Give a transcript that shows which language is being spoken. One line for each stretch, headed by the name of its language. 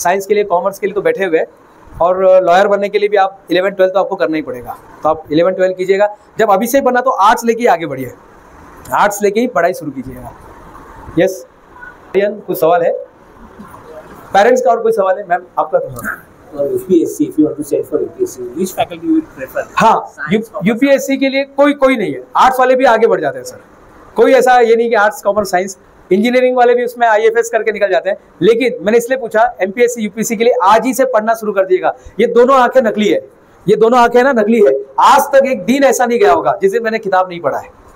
Hindi: Science के लिए, commerce के लिए तो बैठे हुए हैं। और लॉयर बनने के लिए भी आप 11-12 तो आपको करना ही पड़ेगा। तो आप 11-12 कीजिएगा। जब अभी से बनना तो आर्ट्स लेके आगे बढ़िए, आर्ट्स लेके ही पढ़ाई शुरू कीजिएगा। यस, कुछ सवाल है पेरेंट्स का? और कोई सवाल है मैम आपका? तो
English: UPSC, if you want to send for UPSC, which faculty you will prefer?
Hindi: हाँ, यूपीएससी के लिए कोई नहीं है। आर्ट्स वाले भी आगे बढ़ जाते हैं सर। कोई ऐसा ये नहीं कि आर्ट्स कॉमर्स साइंस, इंजीनियरिंग वाले भी उसमें IFS करके निकल जाते हैं। लेकिन मैंने इसलिए पूछा, एमपीएससी यूपीएससी के लिए आज ही से पढ़ना शुरू कर दिएगा। ये दोनों आंखें नकली है, ये दोनों आंखें ना नकली है। आज तक एक दिन ऐसा नहीं गया होगा जिस दिन मैंने किताब नहीं पढ़ा है।